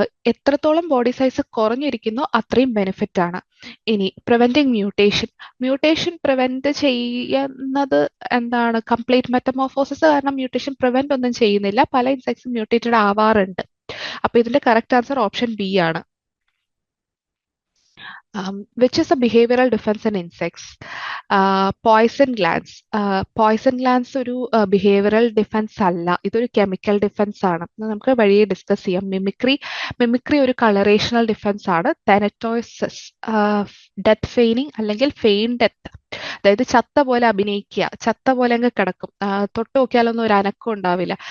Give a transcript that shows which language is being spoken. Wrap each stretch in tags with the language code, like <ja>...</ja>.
<ml>എത്രത്തോളം body size കുറഞ്ഞിരിക്കുന്നോ അത്രയും benefit ആണ്. ഇനി പ്രിവെന്റിങ് മ്യൂട്ടേഷൻ പ്രിവെന്റ് ചെയ്യുന്നത് എന്താണ്? കംപ്ലീറ്റ് മെറ്റമോർഫോസിസ് കാരണം മ്യൂട്ടേഷൻ പ്രിവെന്റ് ഒന്നും ചെയ്യുന്നില്ല, പല ഇൻസെക്ട്സും മ്യൂട്ടേറ്റഡ് ആവാറുണ്ട്. അപ്പൊ ഇതിന്റെ കറക്റ്റ് ആൻസർ ഓപ്ഷൻ ബി ആണ്.</ml> <en>Which is a behavioral defense in insects? Poison glands.</en> <ml>Poison glands ഒരു ബിഹേവിയറൽ ഡിഫൻസ് അല്ല, ഇതൊരു കെമിക്കൽ ഡിഫൻസ് ആണ്. നമുക്ക് വഴിയെ ഡിസ്കസ് ചെയ്യാം. മിമിക്രി ഒരു കളറേഷണൽ ഡിഫൻസ് ആണ്. തെനറ്റോസിസ് ഡെത്ത് ഫെയിനിങ് അല്ലെങ്കിൽ ഫെയിൻ ഡെത്ത്, അതായത് ചത്ത പോലെ അഭിനയിക്കുക, ചത്ത പോലെ അങ്ങ് കിടക്കും, തൊട്ട് നോക്കിയാലൊന്നും ഒരു അനക്കം ഉണ്ടാവില്ല.</ml>